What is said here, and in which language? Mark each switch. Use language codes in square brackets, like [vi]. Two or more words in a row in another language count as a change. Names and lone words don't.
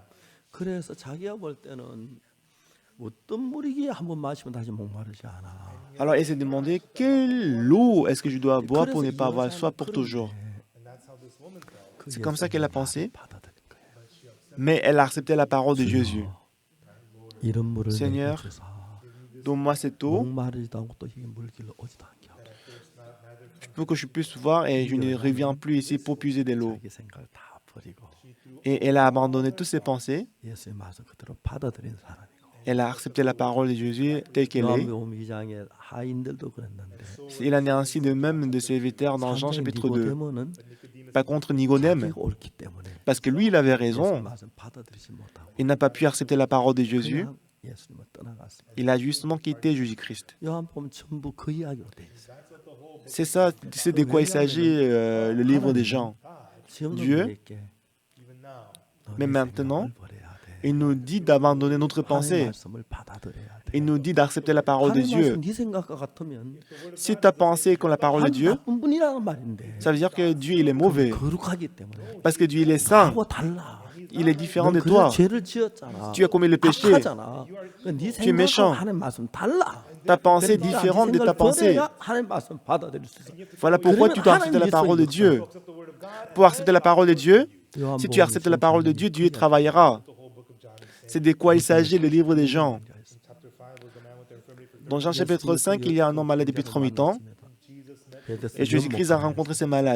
[ko] 그래서 자기가 볼 때는 어떤 물이기에 한번 마시면 다시 목마르지 않아. [fr] Alors elle s'est demandé quelle eau est-ce que je dois boire pour ne pas avoir soif pour toujours. C'est comme ça qu'elle a pensé. [ko] 받아들인 거예요. [fr] Mais elle a accepté la parole de Jésus. [ko] 이런 물을 [fr] Seigneur, [ko] 내게 주사 [fr] Donne-moi cette eau, [ko] 목마르지도 않고 또 이게 물길로 오지도 않게 하고 [fr] pour que je puisse voir et je ne reviens plus ici pour puiser de l'eau. [ko] 자기 생각을 다 버리고 [fr] Et elle a abandonné toutes ses pensées. [ko] 예수의 말씀 그대로 받아들인 사람이고 [fr] Elle a accepté la parole de Jésus telle qu'elle est. [ko] 요한복음 2장의 하인들도 그랬는데 [fr] Il en est ainsi de même de serviteurs dans Jean chapitre 2. [ko] 니고데모는 [fr] Pas contre Nicodème, [ko] 자기가 옳기 때문에 [fr] parce que lui, il avait [ko] 예수의 [fr] raison. [ko] 말씀 받아들이지 못하고 [fr] Il n'a pas pu accepter la parole de Jésus. [ko] 그냥 예수님을 떠나갔습니다. [fr] Il a justement quitté Jésus-Christ. [ko] 요한복음 전부 그 이야기로 돼 있어요. [fr] C'est ça, c'est de quoi il s'agit, le livre des Jean. [ko] 지금도 [fr] Dieu, [ko] 우리에게 [fr] mais [ko] 너희 [fr] maintenant, [ko] 생각을 버려야 돼. [fr] il nous dit d'abandonner notre [ko] 하나님의 [fr] pensée. [ko] 말씀을 받아들여야 돼. [fr] Il nous dit d'accepter la parole de [ko] 하나님의 [fr] Dieu. [ko] 말씀 네 생각과 같으면 [fr] Si ta pensée est comme la parole de Dieu, [ko] 나쁜 분이라는 말인데 [fr] ça veut dire que Dieu, il est mauvais. [ko] 거룩하기 때문에 [fr] Parce que Dieu, il est saint. [ko] 하고 달라. [fr] Il est différent de [ko] 넌 그래서 [fr] toi. [ko] 죄를 지었잖아. [fr] Tu as commis le péché. [ko] 악하잖아. 네 [fr] Tu es méchant. [ko] 생각과 하나님 말씀 달라. [fr] Ta pensée est [ko] 그러니까 [fr] différente de ta [ko] 네 생각을 [fr] pensée. [ko] 버려야 하나님 말씀 받아들일 수 있어. [fr] Voilà pourquoi tu dois accepter la parole de Dieu. Pour accepter la parole de Dieu, si tu acceptes la parole de Dieu, Dieu travaillera. C'est de quoi il s'agit, le livre des Jean. Dans Jean chapitre 5, il y a un homme malade depuis 38 ans et Jésus-Christ a rencontré ces malades.